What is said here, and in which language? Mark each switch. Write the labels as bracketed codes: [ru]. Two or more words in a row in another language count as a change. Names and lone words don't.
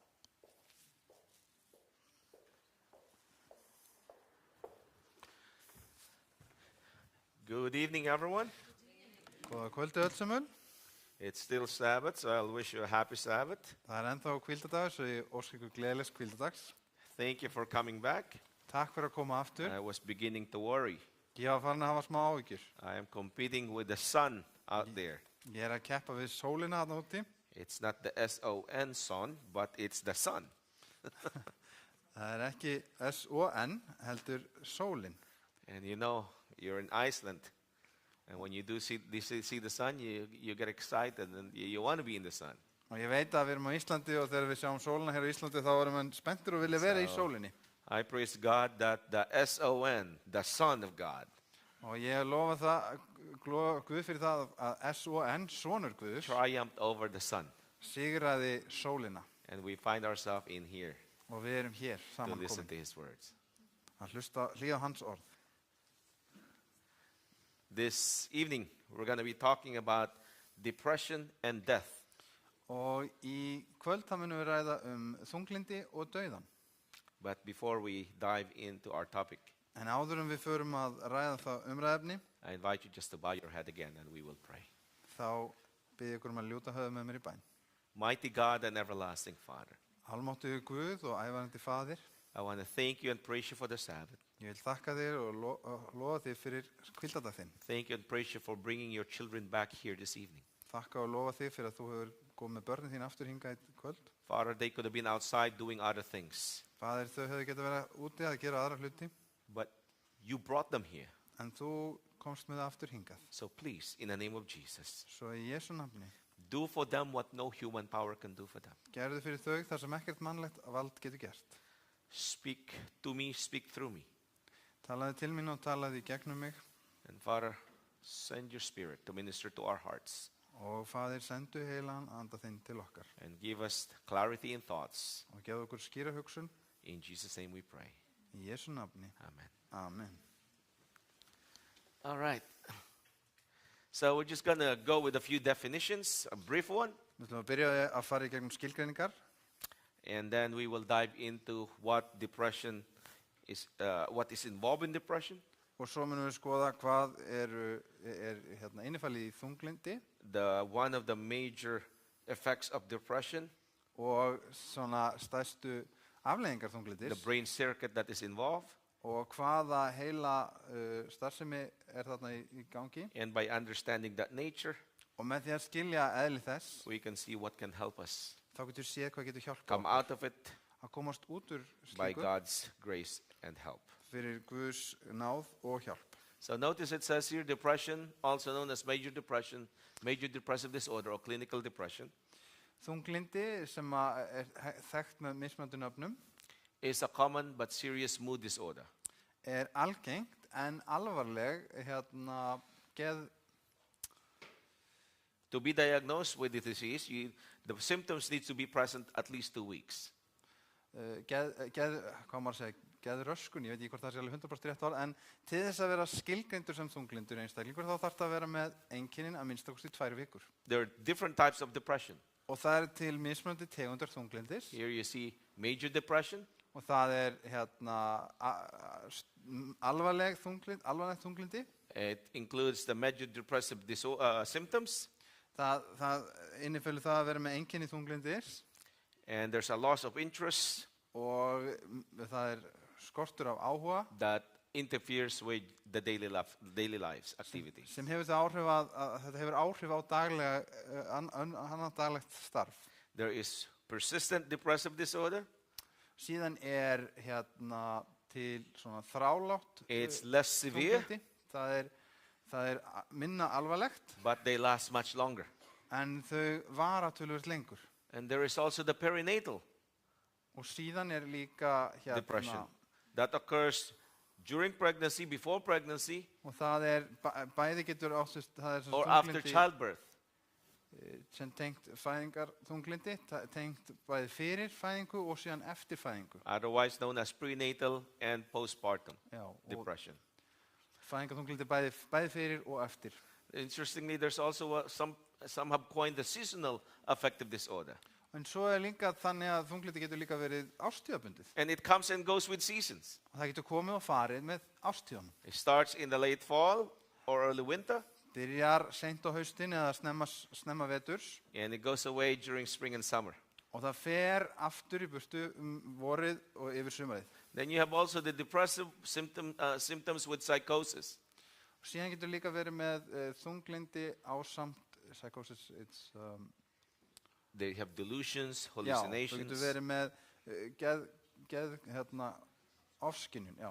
[en] Good evening, everyone. [is] Góða kvöldi öll sömul. [en] It's still Sabbath, so I'll wish you a happy Sabbath. [is] Það ennþá hvíldadagur, svo ég óska ykkur gleðilegs hvíldadags. [en] Thank you for coming back. [is] Takk fyrir að koma aftur. [en] I was beginning to worry. [is] Ég var farin að hafa smá áhyggjur. [en] I am competing with the sun out there. [is] Ég að keppa við sólina þarna úti. [en] It's not the S-O-N sun, but it's the sun. [is] Það ekki S-O-N, heldur sólin. [en] And you know, you're in Iceland. And when you do see the sun, you get excited and you want to be in the sun. [is] Og ég veit að við erum á Íslandi og þegar við sjáum sólina hér á Íslandi þá erum við spenntir og vilja vera í sólinni. [en] I praise God that the S-O-N, the Son of God, [is] og ég lofa það, Guð fyrir það að S-O-N, sonur Guðs, [en] triumphed over the sun. [is] Sigraði sólina. [en] And we find ourselves in here [is] Og við erum hér [en] to listen [is] samankomin. [en] to his words. [is] Að hlýða á hans orð. [en] This evening, we're going to be talking about depression and death. [is] Og í kvöld þá munum við ræða þunglindi og dauðan. [en] But before we dive into our topic, [is] En áður en við förum að ræða það umræðefni, [en] I invite you just to bow your head again and we will pray. [is] þá bið ég ykkur að ljúta höfðu með mér í bæn. [en] Mighty God and everlasting Father, [is] Almáttugur Guð og ævarandi Faðir, [en] I want to thank you and praise you for the Sabbath. [is] ég vil þakka þér og lofa þér fyrir hvíldardag þinn. [en] Thank you and praise you for bringing your children back here this evening. [is] Þakka og lofa þér fyrir að þú hefur komið með börnin þín aftur hingað í kvöld. [en] Father, they could have been outside doing other things, [is] Faðir, þau hefðu getað verið úti að gera aðra hluti, [en] but you brought them here. [is] en þú komst með það aftur hingað. [en] So please, in the name of Jesus, [is] Svo í Jesú nafni, [en] do for them what no human power can do for them. [is] gerðu fyrir þau þar sem ekkert mannlegt vald getur gert. [en] Speak to me, speak through me. [is] Talaði til mín og talaði í gegnum mig. [en] And Father, send your spirit to minister to our hearts. [is] Og Faðir, sendu heilagan anda þinn til okkar. [en] And give us clarity in thoughts. [is] Og gefðu okkur skýra hugsun. [en] In Jesus' name we pray. [is] Í Jesú nafni. [en] Amen. [is] Amen. [en] All right. So we're just going to go with a few definitions, a brief one, [is] Við ætlum að byrja að fara í gegnum skilgreiningar [en] and then we will dive into what depression is, what is involved in depression, [is] og svo munum við skoða hvað er innifalið í þunglindi [en] one of the major effects of depression, [is] og svona stærstu afleiðingar þunglindis [en] the brain circuit that is involved, [is] og hvaða heila starfsemi er þarna í gangi [en] and by understanding that nature, [is] og með því að skilja eðli þess [en] we can see what can help us [is] þá getur séð hvað getur hjálpað [en] come [is] okkur [en] out of it [is] að komast út úr [en] by [is] slíku [en] God's grace and help. [is] fyrir Guðs náð og hjálp. [en] So notice it says here depression, also known as major depression, major depressive disorder or clinical depression, [is] Þunglindi sem er þekkt með mismunandi nöfnum [en] is a common but serious mood disorder. [is] er algengt en alvarleg [en] To be diagnosed with the disease, the symptoms need to be present at least 2 weeks. [is] hvað maður segja, geðröskun, ég veit ekki hvort það sé alveg 100% rétt orð, en til þess að vera skilgreindur sem þunglindur einstaklingur þá þarf það að vera með einkennin að minnstakosti 2 vikur. [en] There are different types of depression. [is] Og það er til mismunandi tegundur þunglindis [en] Here you see major depression, [is] og það er alvarleg þunglindi. [en] it includes the major depressive symptoms, [is] Það innifelur það að vera með einkenni þunglindis [en] and there's a loss of interest [is] og það er skortur af áhuga [en] that interferes with the daily lives activities. [is] sem hefur það áhrif að þetta hefur áhrif á annað daglegt starf. [en] There is persistent depressive disorder. [is] Síðan er til svona þrálátt [en] It's less severe, [is] þunglyndi. Það er minna alvarlegt [en] but they last much longer. [is] en þau vara töluvert lengur. [en] And there is also the perinatal [is] Og síðan er líka [en] depression that occurs during pregnancy, before pregnancy, [is] og það er bæði getur áttust það er [en] or after [is] þunglindi [en] childbirth. [is] sem tengt fæðingarþunglindi, tengt bæði fyrir fæðingu og síðan eftir fæðingu. [en] Otherwise known as prenatal and postpartum [is] Já, og [en] depression. [is] fæðingarþunglindi bæði fyrir og eftir. [en] Interestingly, there's also some have coined the seasonal affective disorder. [is] En svo er líka þannig að þunglindi getur líka verið árstíðabundið. [en] And it comes and goes with seasons. [is] Og það getur komið og farið með árstíðunum. [en] It starts in the late fall or early winter, [is] Byrjar seint á haustin eða snemma veturs [en] and it goes away during spring and summer. [is] og það fer aftur í burtu vorið og yfir sumarið. [en] Then you have also the depressive symptoms with psychosis. [is] Og síðan getur líka verið með þunglindi ásamt psychosis, [en] They have delusions, [is] það [en] hallucinations. [is] getur verið með ofskynjun, já.